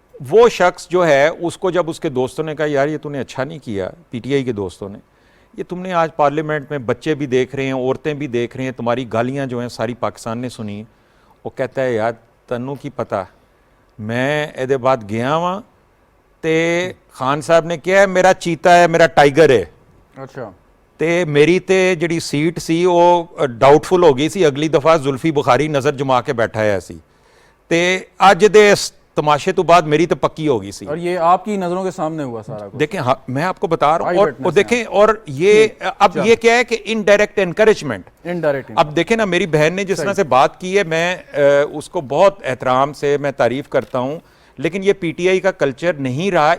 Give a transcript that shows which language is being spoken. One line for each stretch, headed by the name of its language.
Urdu: وہ شخص جو ہے اس کو جب اس کے دوستوں نے کہا یار یہ تو نے اچھا نہیں کیا, پی ٹی آئی کے دوستوں نے, یہ تم نے آج پارلیمنٹ میں بچے بھی دیکھ رہے ہیں, عورتیں بھی دیکھ رہے ہیں, تمہاری گالیاں جو ہیں ساری پاکستان نے سنی. وہ کہتا ہے یار
Punjabi: تنوں کی پتہ, میں ایدے بعد گیا ہوں تے خان صاحب نے کیا ہے میرا چیتا ہے, میرا ٹائیگر ہے.
Urdu: اچھا.
Punjabi: تے میری تے جڑی سیٹ سی وہ ڈاؤٹ فل ہو گئی سی, اگلی دفعہ زلفی بخاری نظر جما کے بیٹھا ہے سی, تے اج دے تماشے تو بعد میری تو پکی ہوگی سی.
Urdu: اور یہ آپ کی نظروں کے سامنے ہوا سارا کچھ. دیکھیں میں آپ کو بتا رہا ہوں, اور دیکھیں, اور یہ اب یہ کیا ہے کہ انڈائریکٹ انکریجمنٹ. اب دیکھیں نا میری بہن نے جس طرح سے بات کی ہے, میں اس کو بہت احترام سے میں تعریف کرتا ہوں, لیکن یہ پی ٹی آئی کا کلچر نہیں رہا.